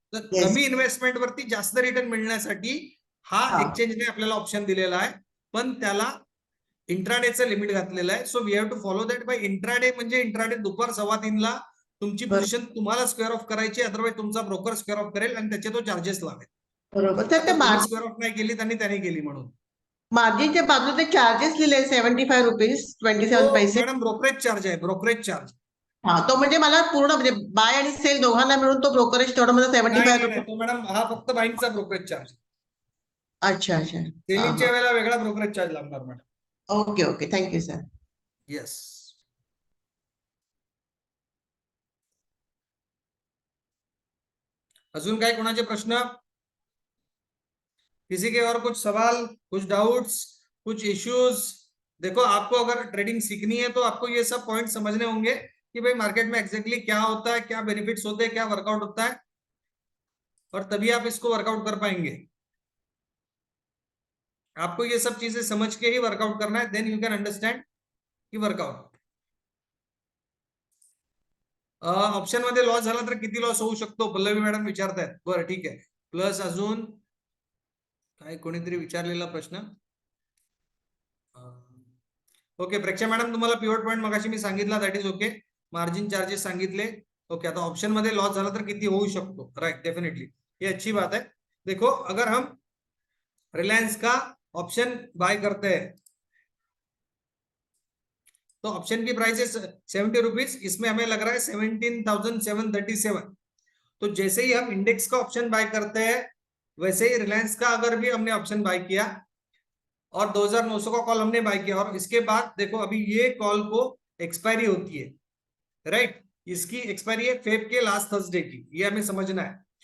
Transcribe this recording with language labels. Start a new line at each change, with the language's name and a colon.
Marathi: तर कमी इन्व्हेस्टमेंट वरती जास्त रिटर्न मिळण्यासाठी हा एक्सचेंजने आपल्याला ऑप्शन दिलेला आहे, पण त्याला इंट्राडेचं लिमिट घातलेलं आहे.
English: So we have to follow that.
Marathi: Bye intraday म्हणजे इंट्राडे दुपार 2:15 ला तुमची पोझिशन तुम्हाला स्क्वेअर ऑफ करायची, अदरवाईज तुमचा ब्रोकर स्क्वेअर ऑफ करेल आणि त्याचे तो चार्जेस लावेल. बरोबर. स्क्वेअर ऑफ नाही केली त्यांनी केली म्हणून. मार्जिनच्या बाजूला ते चार्जेस लिहिले ₹75 27 पैसे.
Hindi: मैडम ब्रोकरेज चार्ज है, ब्रोकरेज चार्ज.
Marathi: हा, तो म्हणजे मला पूर्ण म्हणजे बाय आणि सेल दोघांना मिळून तो ब्रोकरेज तेवढं मला ₹75. तो मॅडम हा फक्त बाईंगचा ब्रोकरेज चार्ज.
Hindi: अच्छा अच्छा.
Marathi: सेलिंगच्या वेळेला वेगळा ब्रोकरेज चार्ज लागणार madam.
English: Okay okay, thank you sir. Yes.
Marathi: अजून काय कोणाचे प्रश्न?
Hindi: किसी के और कुछ सवाल, कुछ डाउट्स, कुछ इश्यूज? देखो, आपको अगर ट्रेडिंग सीखनी है तो आपको ये सब पॉइंट समझने होंगे कि भाई मार्केट में एग्जैक्टली क्या होता है, क्या बेनिफिट्स होते हैं, क्या वर्कआउट होता है, और तभी आप इसको वर्कआउट कर पाएंगे. आपको ये सब चीजें समझ के ही वर्कआउट करना है,
English: Then you can understand की workout.
Marathi: ऑप्शन मध्ये लॉस झाला तर किती लॉस होऊ शकतो, पल्लवी मॅडम विचारतायत. बरं, ठीक आहे. प्लस अजून काय कोणीतरी विचारलेला प्रश्न. ओके, प्रेक्षा मॅडम तुम्हाला पिवट पॉइंट मगाशी मी सांगितला,
English: That is okay.
Marathi: Margin charges सांगितले. ओके, आता ऑप्शन मध्ये लॉस झाला तर किती होऊ शकतो, राइट, डेफिनेटली,
Hindi: ये अच्छी बात है. देखो, अगर हम रिलायंस का ऑप्शन बाय करते हैं तो ऑप्शन की प्राइस है ₹70, इसमें हमें लग रहा है 17,737. तो जैसे ही हम इंडेक्स का ऑप्शन बाय करते हैं वैसे ही रिलायंस का अगर भी हमने ऑप्शन बाय किया और 2,900 का कॉल हमने बाय किया, और इसके बाद देखो अभी ये कॉल को एक्सपायरी होती है, राइट, इसकी एक्सपायरी है फेब के लास्ट थर्सडे की, ये हमें समझना है.